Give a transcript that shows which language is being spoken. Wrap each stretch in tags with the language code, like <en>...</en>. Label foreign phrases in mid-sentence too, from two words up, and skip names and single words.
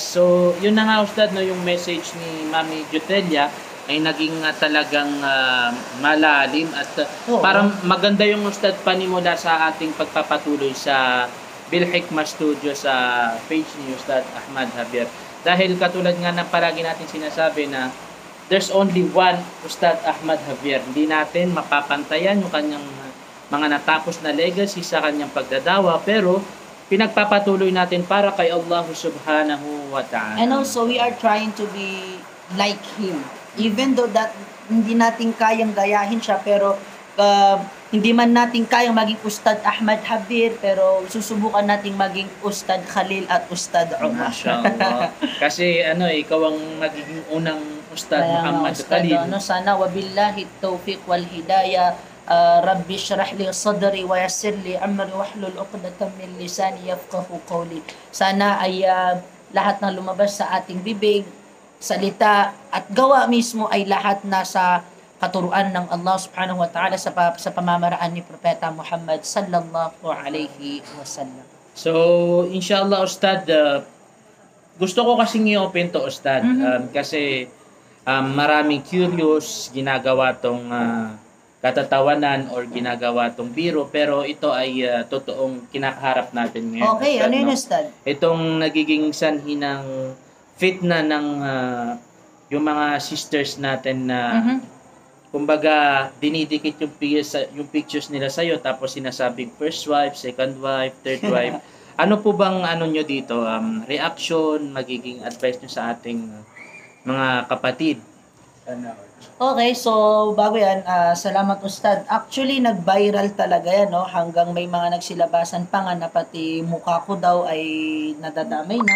<tl>So, yun na nga Ustad, no, yung message ni Mami Juthelia ay naging talagang malalim at parang maganda yung Ustad panimula sa ating pagpapatuloy sa Bilhikma Studio sa page ni Ustad Ahmad Javier. Dahil katulad nga na palagi natin sinasabi na</tl> <en>there's only one</en> <tl>Ustad Ahmad Javier. Hindi natin mapapantayan yung kanyang mga natapos na legacy sa kanyang pagdadawa, pero pinagpapatuloy natin para kay Allah</tl> <ar>سبحانه وتعالى.</ar> <en>And also, we are trying to be like Him. Even though that</en> <tl>hindi natin kayang gayahin siya, pero hindi man natin kayang maging Ustad Ahmad Javier, pero susubukan nating maging Ustad Khalil at Ustad Umar. Mashallah. Kasi ikaw ang magiging unang Ustad Muhammad Khalil.</tl> <ar>Sana وبالله التوفيق والهداية. رب اشرح لي صدري ويسر لي أمري واحلل عقدة من لساني يفقهوا قولي.</ar> <tl>Sana ay lahat ng lumabas sa ating bibig, salita at gawa mismo ay lahat nasa katuruan ng Allah</tl> <ar>سبحانه وتعالى</ar> <tl>sa pamamaraan ni Propeta Muhammad</tl> <ar>صلى الله عليه وسلم.</ar> <tl>So, inshallah Ustad, gusto ko kasing i-open to Ustad, kasi maraming curious ginagawa tong katatawanan or ginagawa tong biro, pero ito ay totoong kinakaharap natin ngayon. Okay, Ustad, ano yun no? Ustad? Itong nagiging sanhi ng fitna ng yung mga sisters natin na kumbaga dinidikit yung pictures nila sa'yo, tapos sinasabing</tl> <en>first wife, second wife, third wife.</en> <tl>Ano po bang nyo dito? Reaction, magiging advice nyo sa ating mga kapatid? Okay, so bago yan, salamat Ustad. Actually, nag-viral talaga yan, no? Hanggang may mga nagsilabasan pa nga na pati mukha ko daw ay nadadamay na.</tl>